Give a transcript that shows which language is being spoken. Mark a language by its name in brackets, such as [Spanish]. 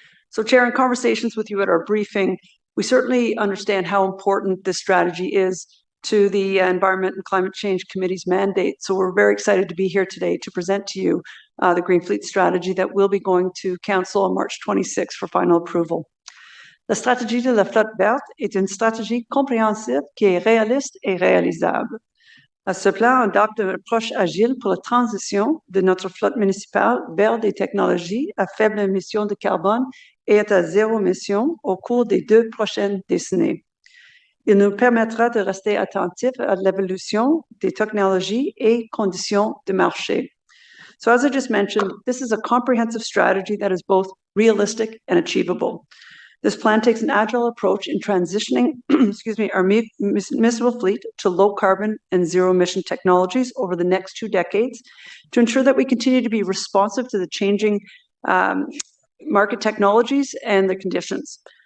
[English] So Chair, in conversations with you at our briefing, we certainly understand how important this strategy is to the Environment and Climate Change Committee's mandate. So we're very excited to be here today to present to you the Green Fleet strategy that will be going to Council on March 26 for final approval. [French] La stratégie de la flotte verte est une stratégie compréhensive qui est réaliste et réalisable. Ce plan adopte une approche agile pour la transition de notre flotte municipale vers des technologies à faible émission de carbone et à zéro émission au cours des 2 prochaines décennies. Il nous permettra de rester attentifs à l'évolution des technologies et conditions de marché. [English] So as I just mentioned, this is a comprehensive strategy that is both realistic and achievable. This plan takes an agile approach in transitioning our municipal fleet to low carbon and zero emission technologies over the next 2 decades to ensure that we continue to be responsive to the changing market technologies and the conditions.